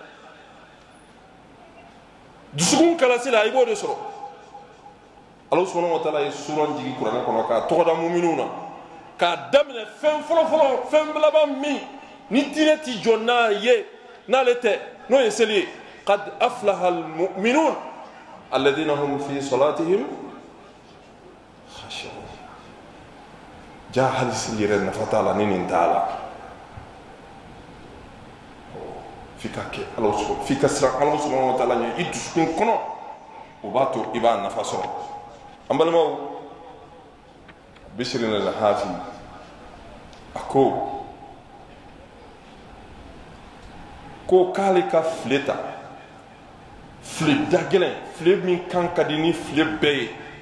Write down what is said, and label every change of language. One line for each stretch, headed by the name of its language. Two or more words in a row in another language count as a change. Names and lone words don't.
Bambara: dusukun kalasi la i b'o de sɔrɔ Ala
Arabic: سبحانه وتعالى
Bambara: ye suran jigi kuranɛ kɔnɔ k'a tɔgɔda muminun na k'a daminɛ fɛn fɔlɔfɔlɔ fɛn laban min ni diinɛ ti jɔ n'a ye n'ale tɛ n'o ye seli ye
Arabic: قد أفلح المؤمنون الذين هم في صلاتهم خاشعون
Bambara: ja hali seli yɛrɛ nafa t'a la ni nin t'a la f'i ka kɛ f'i ka siran Ala
Arabic: سبحانه وتعالى
Bambara: ɲɛ i dusukun kɔnɔ o b'a to i b'a nafa sɔrɔ an balimaw Bishr al-Hafi a ko k'ale ka file ta file da gɛlɛn file min kan ka di ni file bɛɛ ye